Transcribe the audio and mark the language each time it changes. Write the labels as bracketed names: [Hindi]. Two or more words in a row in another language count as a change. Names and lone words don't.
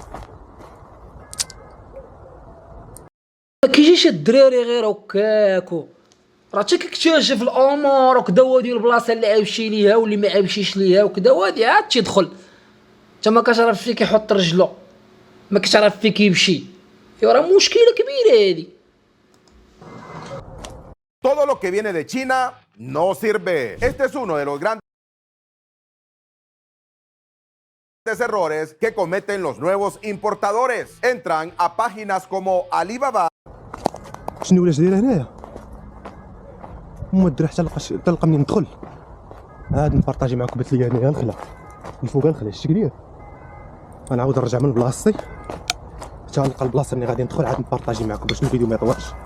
[Arabic] ما كيجيش الدراري غير هكاكو، راه حتى كيكتشف الامور وكذا ديال البلاصه اللي عايشي ليها واللي ما عايشيش ليها وكذا وادي عاد تيدخل. انت ما كتعرف فين كيحط رجلو، ما كتعرف فين كيمشي، ايوا راه مشكله كبيره هادي. [Spanish] Todo lo que viene de China no sirve. Este es uno de los grandes errores que cometen los nuevos importadores. Entran a páginas como Alibaba. [Arabic] شنو ولاش داير هنايا؟ الدري حتى نلقى منين ندخل. عاد نبارطاجي معكم بات لي هنايا الخلا الفوق الخلا شتي ليا. غنعاود نرجع من بلاصتي حتى نلقى البلاصه اللي غادي ندخل، عاد نبارطاجي معكم باش الفيديو ما يطولش.